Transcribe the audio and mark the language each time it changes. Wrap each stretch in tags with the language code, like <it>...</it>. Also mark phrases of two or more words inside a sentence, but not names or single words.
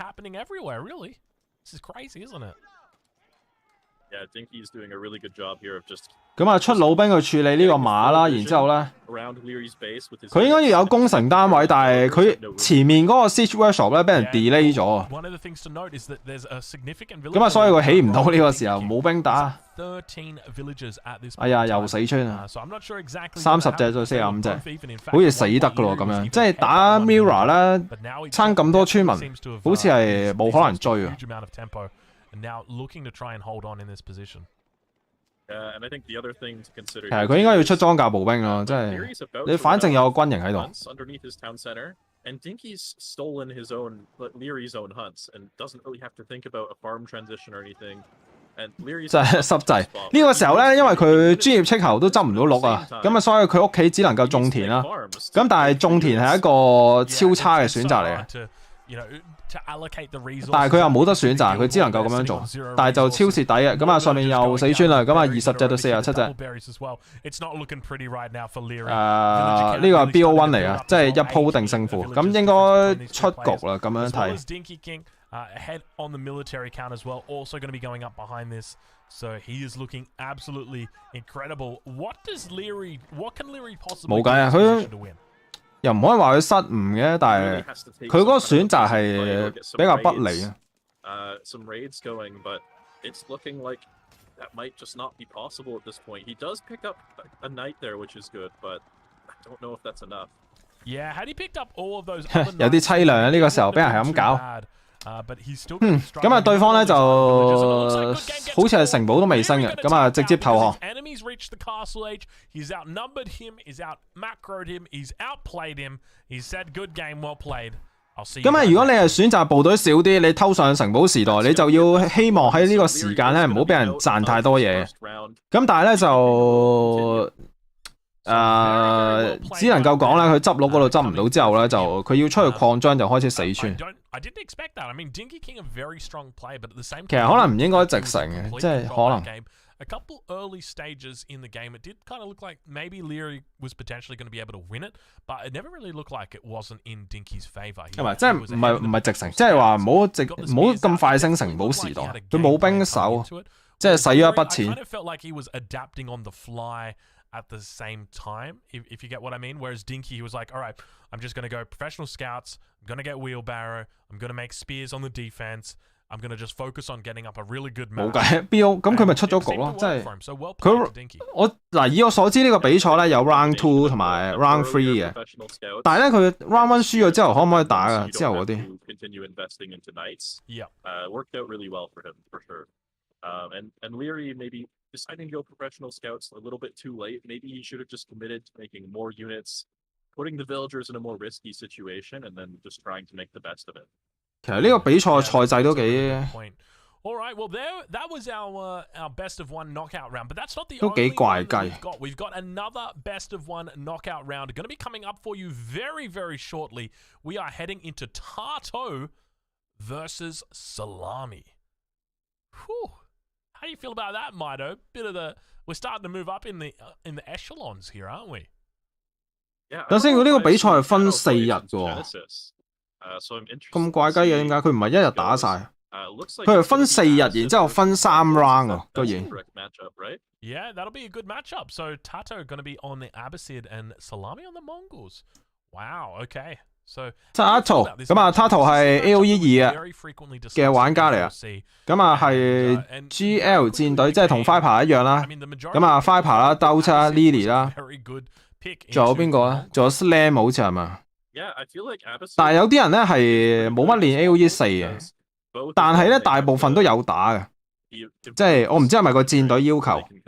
<yue>咁啊，出老兵去處理呢個馬啦，然之後咧，佢應該要有攻城單位，但係佢前面嗰個</yue> <en>siege workshop</en> <yue>咧俾人 delay 咗，咁啊，所以佢起唔到呢個時候冇兵打。哎呀，又死村啊！30隻對45隻，好似死得噶咯咁樣，即係打 Mirror 咧，差咁多村民，好似係冇可能追啊！</yue> <en>Now looking to try and hold on in this position. And I think the other thing to consider</en> <yue>其實佢應該要出裝甲步兵咯，即係你反正有個軍營喺度。</yue> <en>Underneath his town center, and Dinky's stolen his own Leary's own hunts and doesn't really have to think about a farm transition or anything. And Leary's</en> <yue>就係濕滯呢個時候咧，因為佢專業斥候都執唔到鹿啊，咁啊，所以佢屋企只能夠種田啦。咁但係種田係一個超差嘅選擇嚟嘅。但係佢又冇得選擇，佢只能夠咁樣做，但係就超蝕底嘅。咁啊，上面又死村啦，咁啊20隻到47隻。呢個係 BO1 嚟啊，即係一鋪定勝負，咁應該出局啦，咁樣睇。</yue> <en>Head on the military count as well, also going to be going up behind this. So he is looking absolutely incredible. What can Leary possibly do to win?</en> <yue>又唔可以話佢失誤嘅，但係佢嗰個選擇係比較不利啊。</yue> <en>Some raids going, but it's looking like that might just not be possible at this point. He does pick up a knight there, which is good, but I don't know if that's enough. Yeah, had he picked up all of those</en> <yue>有啲凄涼啊！呢個時候俾人係咁搞。咁啊，對方咧就好似係城堡都未升嘅，咁啊直接投降。咁啊，如果你係選擇部隊少啲，你偷上城堡時代，你就要希望喺呢個時間咧唔好俾人賺太多嘢。咁但係咧就只能夠講咧，佢執鹿嗰度執唔到之後咧，就佢要出去擴張就開始死村。其實可能唔應該直城嘅，即係可能。</yue> <en>A couple early stages in the game, it did kind of look like maybe Leary was potentially going to be able to win it, but it never really looked like it wasn't in Dinky's favor.</en> <yue>唔係，即係唔係直城，即係話唔好咁快升城堡時代，佢冇兵手，即係使咗一筆錢。</yue> <en>I kind of felt like he was adapting on the fly at the same time, if you get what I mean. Whereas Dinky, he was like, all right, I'm just going to go professional scouts, I'm going to get wheelbarrow, I'm going to make spears on the defense, I'm going to just focus on getting up a really good map.</en> <yue>冇計 ，BO 咁佢咪出咗局咯，即係佢以我所知呢個比賽咧有 round 2同埋 round 3嘅，但係咧佢 round 1輸咗之後可唔可以打噶？之後嗰啲</yue> <en>Yeah, worked out really well for him for sure. And Leary maybe deciding to go professional scouts a little bit too late. Maybe he should have just committed to making more units, putting the villagers in a more risky situation, and then just trying to make the best of it.</en> <yue>其實呢個比賽賽制都幾</yue> <en>All right, well, that was our best of one knockout round, but that's not the</en> <yue>都</yue> <en>only</en> <yue>幾怪</yue> <en>one that</en> <yue>雞。</yue> <en>we've got another best of one knockout round going to be coming up for you very, very shortly. We are heading into Tarteau versus Salami. Whew. How do you feel about that, Mido? We're starting to move up in the echelons here, aren't we?</en> <yue>等先，佢呢個比賽係分4日嘅喎，咁怪雞嘅點解？佢唔係一日打晒，佢係分4日，然之後分3 round 啊，居然。</yue> <en>Yeah, that'll be a good matchup. So Tarteau going to be on the Abbasid and Salami on the Mongols. Wow, okay.</en> <yue>Tarteau 咁啊 ，Tarteau 係 AOE2嘅玩家嚟啊，咁啊係 GL 戰隊，即係同 Viper 一樣啦。咁啊 Viper 啦、Dota 啦、Lily 啦，仲有邊個啊？仲有 Salami 好似係嘛？但係有啲人咧係冇乜練 AOE4嘅，但係咧大部分都有打嘅，即係我唔知係咪個戰隊要求。</yue>